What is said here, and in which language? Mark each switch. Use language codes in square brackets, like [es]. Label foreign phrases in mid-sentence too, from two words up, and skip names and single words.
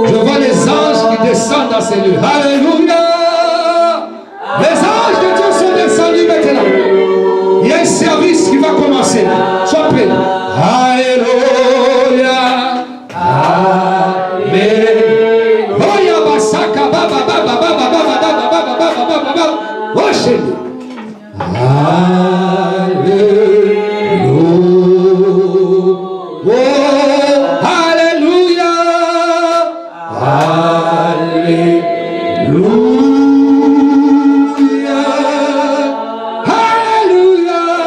[fr] Je vois les anges qui descendent dans ces lieux. Alléluia. Les anges de Dieu sont descendus maintenant. Il y a un service qui va commencer. Sois prêt. Alléluia. Alléluia. Basaka baba baba baba baba baba baba baba baba. Worship. Alléluia. Alléluia.